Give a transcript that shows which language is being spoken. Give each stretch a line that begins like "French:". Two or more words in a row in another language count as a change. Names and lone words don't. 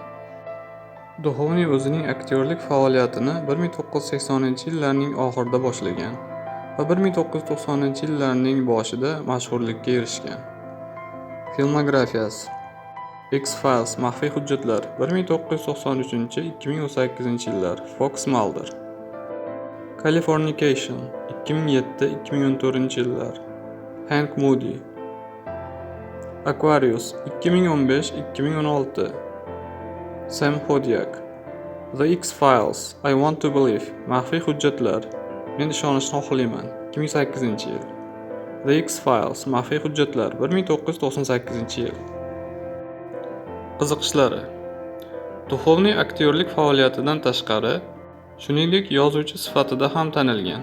Uzbek: Duchovny o'zining aktyorlik faoliyatini 1980-yillarning oxirida boshlagan va 1990-yillarning boshida mashhurlikka erishgan. Filmografiyasi: X-Files maxfiy hujjatlar 1993-2018 Fox Mulder. Californication 2007-2014 Hank Moody. Aquarius 2015-2016 Sam Hodiak. The X-Files I Want to Believe maxfiy hujjatlar Men ishonishni xohlayman 2008 The X-Files maxfiy hujjatlar 1998 Qiziqishlari: Duchovny aktyorlik faoliyatidan tashqari, shuningdek yozuvchi sifatida ham tanilgan.